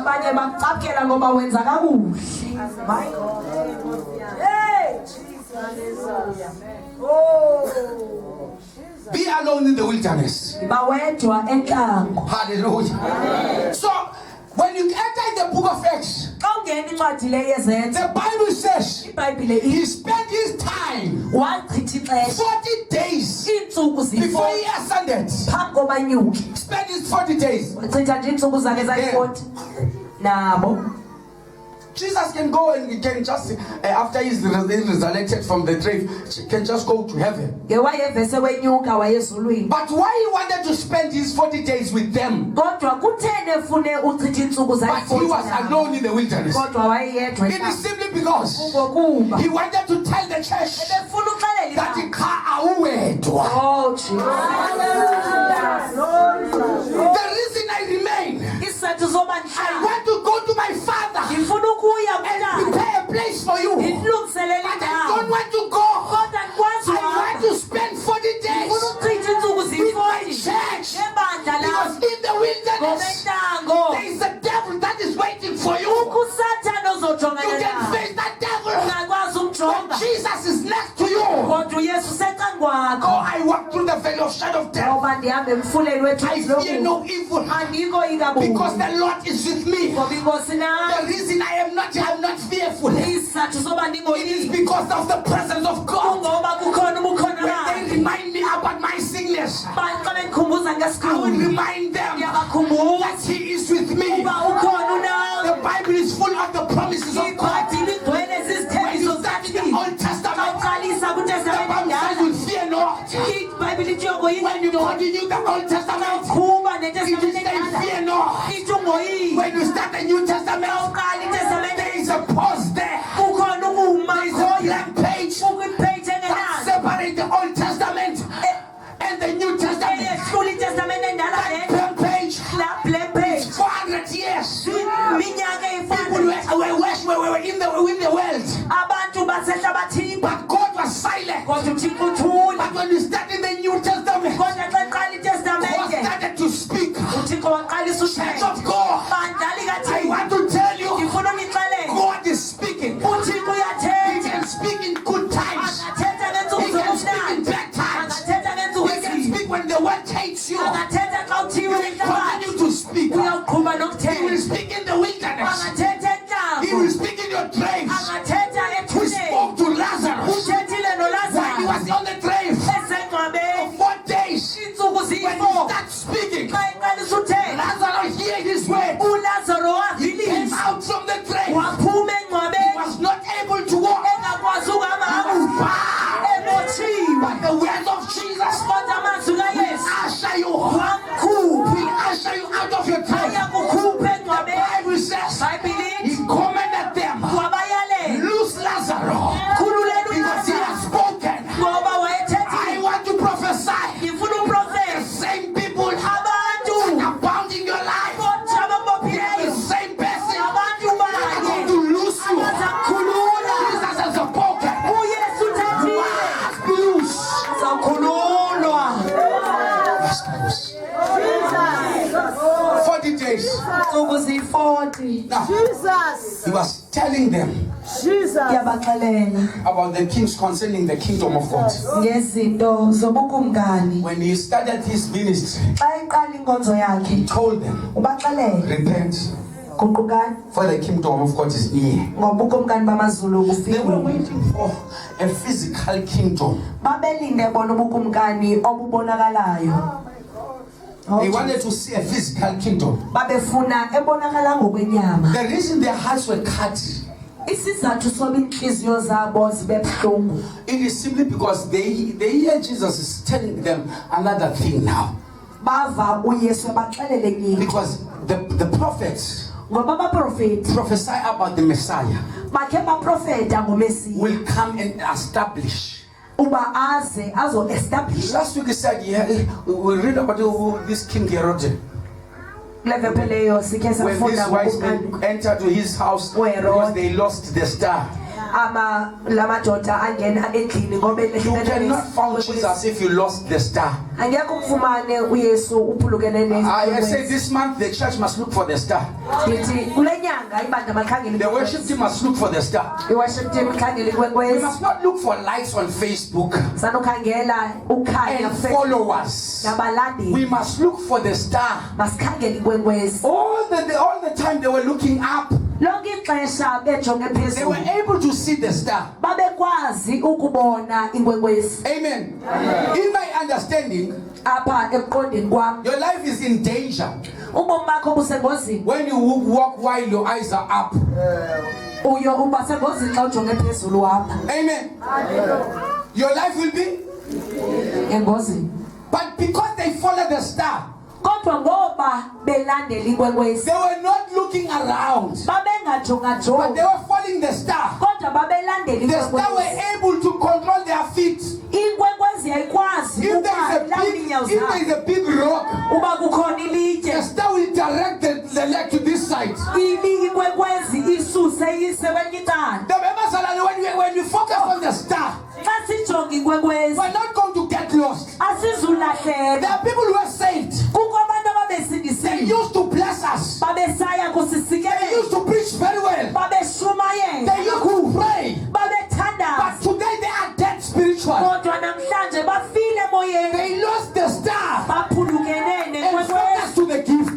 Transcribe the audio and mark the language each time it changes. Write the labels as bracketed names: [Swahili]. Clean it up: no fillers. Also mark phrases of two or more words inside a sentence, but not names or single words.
[English] My God. Hey! Be alone in the wilderness. Hallelujah. So, when you enter in the book of Acts, [Xhosa] ungena incwadi le yezenzo [English] the Bible says [Xhosa] iBhayibhile [English] he spent his time [Xhosa] wachitha ixesha [English] 40 days [Xhosa] iintsuku [English] before [Xhosa] ziyi-40 [English] he ascended. [Xhosa] phambi koba anyuke [English] Spent his 40 days. [Xhosa] chitha nje iintsuku zakhe zayi-40 nabo. [English] Jesus can go and he can just, after he's resurrected from the grave, he can just go to heaven. [Xhosa] Nge wayevese wenyuka wayezulwini. [English] But why he wanted to spend his 40 days with them? [Xhosa] Kodwa kutheni efune uchitha iintsuku [English] But he [Xhosa] zayi-40 [English] was [Xhosa] nabo? [English] alone in the wilderness. [Xhosa] Kodwa wayeyedwa [English] It is simply because [Xhosa] ngokuba [English] he wanted to tell the church [Xhosa] ebefuna uxelela [English] that [Xhosa] ibandla. [English] oh, Jesus. The reason I remain, [Xhosa] Isizathu soba [English] I [Xhosa] ndihlala [English] want to go to my Father [Xhosa] ngifuna ukuya [English] and [Xhosa] kuTata [English] prepare a place for you. But [Xhosa] ndilungiselele [English] I [Xhosa] indawo [English] don't want to go. [Xhosa] kodwa ndikwazi [English] I want [Xhosa] uhamba [English] to spend 40 [Xhosa] ndifuna [English] days [Xhosa] uchitha iintsuku [English] with my [Xhosa] ziyi-40 [English] church. [Xhosa] ngebandla [English] Because [Xhosa] lam [English] in the wilderness, [Xhosa] ngomentango [English] there is a devil that is waiting for you. [Xhosa] usathane [English] You [Xhosa] ozojongana [English] can [Xhosa] naye [English] face that devil. [Xhosa] ungakwazi [English] When [Xhosa] umjonga [English] Jesus is next to you. [Xhosa] kodwa uyesu usecankwakho [English] Oh, I walk through the valley of shadow of death. [Xhosa] ngoba ndihambe emfuleni [English] I [Xhosa] wethunzi [English] fear no evil. [Xhosa] andikoyi [English] Because [Xhosa] kabubi [English] the Lord is with me. [Xhosa] ngoba inkosi nam [English] The reason I'm not fearful. [Xhosa] isizathu soba [English] It is [Xhosa] ndingoyiki [English] because of the presence of God. [Xhosa] kungoba kukhona ubukhona [English] When they [Xhosa] bakhe [English] remind me about my sickness, [Xhosa] xa bendikhumbuza [English] I will [Xhosa] ngesiguli [English] remind them [Xhosa] ndiyabakhumbuza [English] that He is with me. [Xhosa] uba ukhona unawe [English] The Bible is full of the promises of God. [Xhosa] ibhayibhile igcwele [English] When [Xhosa] zizithembiso [English] you start in the [Xhosa] zathi [English] Old Testament, [Xhosa] uqalisa [English] the [Xhosa] kwitestamente [English] Bible says [Xhosa] endala [English] you fear not. [Xhosa] ibhayibhile ithi yokoyiki [English] When you continue the Old Testament, [Xhosa] kuba [English] it [Xhosa] netestamente [English] is say [Xhosa] endala [English] fear not. [Xhosa] ithi ungoyiki [English] When you start the New Testament, [Xhosa] uqala itestamente [English] there is a pause there. [Xhosa] kukhona ukuma [English] There is a blank page [Xhosa] kukwipeji [English] that [Xhosa] engenayo [English] separates the Old Testament and the New Testament. [Xhosa] eyehlula itestamente endala [English] That blank page, [Xhosa] la [English] black page 400 years. [Xhosa] iminyaka [English] People were in the world, [Xhosa] abantu basehlabathini [English] but God was silent. [Xhosa] kodwa uthixo uthule [English] But when you start in the New Testament, [Xhosa] kodwa xa iqala [English] God [Xhosa] itestamente [English] started to speak. [Xhosa] uthixo waqalisa [English] Church [Xhosa] uthetha [English] of God, [Xhosa] bandlali [English] I [Xhosa] kathixo [English] want to tell you, [Xhosa] ndifuna unixelele [English] God is speaking. [Xhosa] uthixo [English] He [Xhosa] uyathetha [English] can speak in good times. [Xhosa] angathetha ngeentsuku [English] He can speak in [Xhosa] zobumnandi [English] bad times. [Xhosa] angathetha ngeentsuku [English] He can [Xhosa] ezimbi [English] speak when the world hates you. [Xhosa] angathetha xa [English] He [Xhosa] uthiwe [English] will [Xhosa] lihlabathi [English] continue to speak. [Xhosa] uyawuqhuba [English] He will [Xhosa] nokuthetha [English] speak in the wilderness. [Xhosa] angathetha [English] He will [Xhosa] entlango [English] speak in your graves. [Xhosa] angathetha [English] He [Xhosa] ethuneni [English] spoke to Lazarus [Xhosa] uthethile [English] when he [Xhosa] nolazaro [English] was on the grave [Xhosa] esengcwabeni [English] for 4 days. [Xhosa] iintsuku [English] When he [Xhosa] ziyi-4 [English] starts speaking, [Xhosa] xa iqalisa uthetha [English] Lazarus heard his word. [Xhosa] ulazaro [English] He came [Xhosa] wavilisa [English] out from the grave. [Xhosa] waphuma [English] He [Xhosa] engcwabeni [English] was not able to walk. [Xhosa] engakwazi ukuhamba [English] He was bound. [Xhosa] emotshiwe [English] But the words of Jesus [Xhosa] kodwa amazwi [English] will [Xhosa] kayesu [English] usher you, [Xhosa] wamkhupha [English] will usher you out of your grave. [Xhosa] ayakukhupha [English] The [Xhosa] engcwabeni [English] Bible says [Xhosa] bhayibhile [English] he commanded them, [Xhosa] wabayalela [English] loose Lazarus, [Xhosa] khululeni [English] because he [Xhosa] ulazaro [English] has spoken. [Xhosa] ngoba [English] I [Xhosa] wayethethile [English] want to prophesy. [Xhosa] ngifuna [English] The [Xhosa] uprofesa [English] same people [Xhosa] abantu [English] are bound in your life. [Xhosa] kodwa [English] The [Xhosa] ababophileyo [English] same person [Xhosa] abantu [English] are going [Xhosa] banye [English] to lose you. [Xhosa] abazakukhulula [English] Jesus has spoken. [Xhosa] uyesu uthethile [English] Must be loose. [Xhosa] zakhululwa [English] Must be loose. 40 days. [Xhosa] ntsuku ziyi-40 [English] Now, Jesus. he was telling them Jesus. [Xhosa] yabaxelela [English] about the kings concerning the kingdom of God. [Xhosa] ngezinto zobukumkani [English] When he started his ministry, [Xhosa] xa iqala inkonzo yakhe [English] he told them, [Xhosa] ubaxelele [English] repent, [Xhosa] guqukani [English] for the kingdom of God is near. [Xhosa] ngoba ubukumkani bamazulu [English] They were [Xhosa] bufikile [English] waiting for a physical kingdom. [Xhosa] babelinde bona ubukumkani obubonakalayo [English] They wanted to see a physical kingdom. [Xhosa] babefuna ebonakala ngokwenyama [English] The reason their hearts were cut, [Xhosa] isizathu soba iintliziyo zabo zibe buhlungu [English] it is simply because they hear Jesus is telling them another thing now. [Xhosa] bava uyesu ebaxelele enye [English] Because the prophets [Xhosa] ngoba abaprofethi [English] prophesy about the Messiah [Xhosa] bakhe baprofeta ngomesiya [English] will come and establish. [Xhosa] uba aze azo-establish [English] Last week he said, yeah, we read about this King Herod. [Xhosa] kule vephe leyo sikhe [English] When these [Xhosa] safunda [English] wise men [Xhosa] ngobukumkani [English] entered to his house because they lost the star. [Xhosa] la madoda angena endlini ngoba [English] You cannot find Jesus if you lost the star. [Xhosa] angekho kumfumane uyesu uphulukene [English] I say this month the church must look for the star. [Xhosa] ndithi kule nyanga ibandla makhangele [English] The worship team must look for the star. [Xhosa] i- [English] worship team [Xhosa] ikhangele [English] We [Xhosa] ikwenkwezi [English] must not look for likes on Facebook [Xhosa] sanokhangela ukhanya [English] and followers. [Xhosa] nabalandeli [English] We must look for the star. [Xhosa] masikhangele ikwenkwezi [English] All the time they were looking up. [Xhosa] lonke ixesha bejonge [English] They were [Xhosa] phezulu [English] able to see the star. [Xhosa] babekwazi ukubona inkwenkwezi. [English] Amen. In my understanding, [Xhosa] Apha ekuqondeni kwam [English] your life is in danger [Xhosa] ubomi bakho busengozini. [English] when you walk while your eyes are up. [Xhosa] Uyo uba sengozini xa ujonge phezulu apha [English] Amen. Your life will be. [Xhosa] engozini. [English] But because they followed the star, [Xhosa] Kodwa ngoba belandela inkwenkwezi [English] they were not looking around, but [Xhosa] babengajongajongi [English] they were following the star. [Xhosa] kodwa babelandela [English] The star were [Xhosa] inkwenkwezi. [English] able to control their feet. [Xhosa] Inkwenkwezi yayikwazi [English] If [Xhosa] ukulawula iinyawo [English] there [Xhosa] zabo. [English] is a big rock, [Xhosa] Uba kukhona ilitye [English] the star will direct the leg to this side. [Xhosa] inkwenkwezi isuse iyise kwenye icala. [English] The members are when we focus on the star, [Xhosa] Xa sijonga inkwenkwezi [English] we're not going to get lost. There [Xhosa] asizulahleka. [English] are people who are saved. [Xhosa] Kukho abantu [English] They [Xhosa] ababesindisiwe [English] used to bless us. [Xhosa] babesaya [English] They [Xhosa] kusisikelela [English] used to preach very well. [Xhosa] babeshumayela [English] They used to pray. [Xhosa] babethandaza. [English] But today they are dead spiritual. [Xhosa] Kodwa namhlanje bafile emoyeni [English] They lost the star [Xhosa] baphulukene [English] and [Xhosa] nenkwenkwezi. [English] focus to the gift.